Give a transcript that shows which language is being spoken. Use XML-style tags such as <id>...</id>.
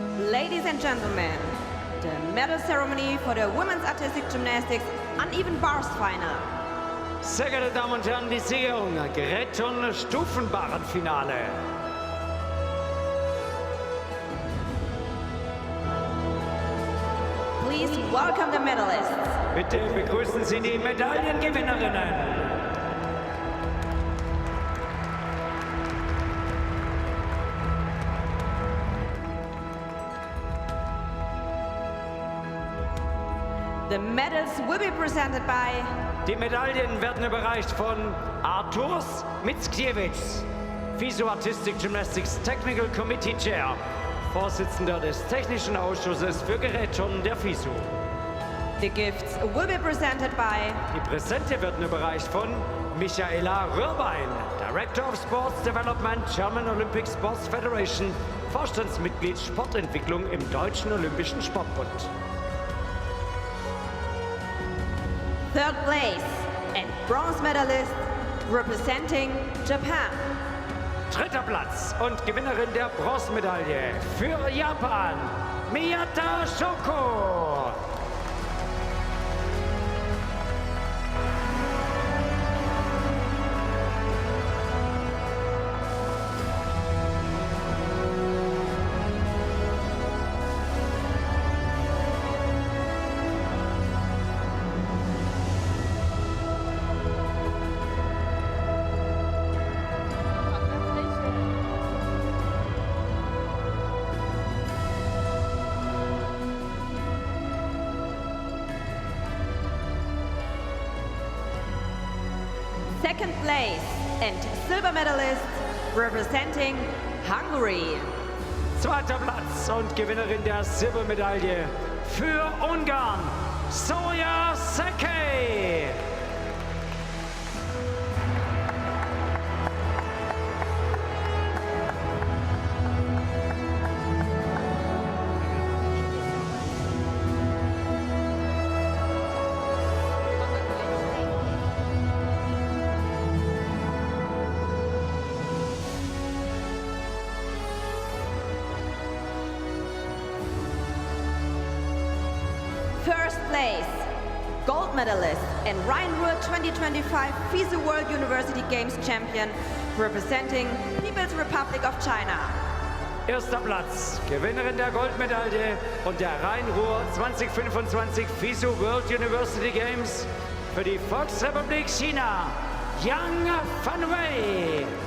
<en>Ladies and gentlemen, the medal ceremony for the women's artistic gymnastics uneven bars final.</en> <de>Sehr geehrte Damen und Herren, die Siegerin Gretton Stufenbarrenfinale.</de> <en>Please welcome the medalists.</en> <de>Bitte begrüßen Sie die Medaillengewinnerinnen.</de> <en>The medals will be presented by.</en> <de>Die Medaillen werden überreicht von Arturs Mickiewicz, FISU Artistic Gymnastics Technical Committee Chair, Vorsitzender des Technischen Ausschusses für Gerätturnen der FISU.</de> <en>The gifts will be presented by.</en> <de>Die Präsente werden überreicht von Michaela Röhrbein,</de> <en>Director of Sports Development, German Olympic Sports Federation,</en> <de>Vorstandsmitglied Sportentwicklung im Deutschen Olympischen Sportbund.</de> <en>Third place and bronze medalist representing Japan.</en> <de>Dritter Platz und Gewinnerin der Bronzemedaille für Japan, Miyata Shoko.</de> <en>Second place and silver medalist representing Hungary.</en> <de>Zweiter Platz und Gewinnerin der Silbermedaille für Ungarn, Szekely.</de> <en>First place, gold medalist and Rhine-Ruhr 2025 FISU World University Games Champion representing People's Republic of China.</en> <de>Erster Platz, Gewinnerin der Goldmedaille und der Rhein-Ruhr 2025 FISU World University Games für die Volksrepublik China, Fanyu.</de>